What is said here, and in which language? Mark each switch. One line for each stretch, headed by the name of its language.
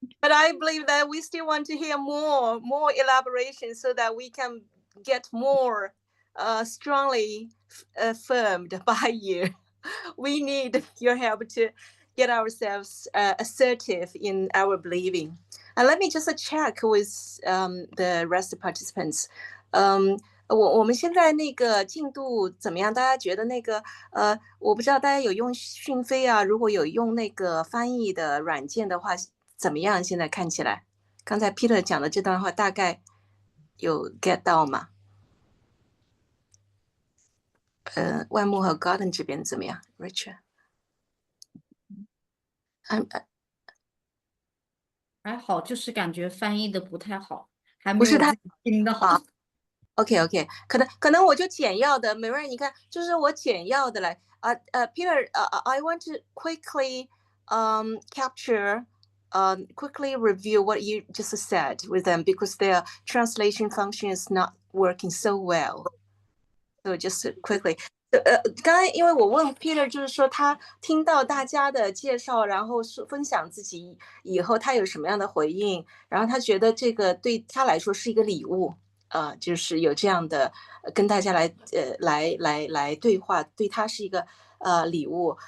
English: But I believe that we still want to hear more elaboration so that we can get more strongly affirmed by you. We need your help to get ourselves assertive in our believing. And let me just check with the rest of participants.
Chinese: 我们现在那个进度怎么样？大家觉得那个我不知道大家有用讯飞啊，如果有用那个翻译的软件的话，怎么样？现在看起来，刚才 Peter 讲的这段话大概有 get 到吗？万木和 Garden 这边怎么样 ？Richard，还好，就是感觉翻译的不太好，还没不是太有自己听的好。 OK， 可能我就简要的，美瑞，你看，就是我简要的来Peter，
English: I want to quickly capture, quickly review what you just said with them because their translation function is not working so well. So just quickly.
Chinese: 刚才因为我问 Peter， 就是说他听到大家的介绍，然后分享自己以后他有什么样的回应，然后他觉得这个对他来说是一个礼物。就是有这样的跟大家来对话，对他是一个礼物。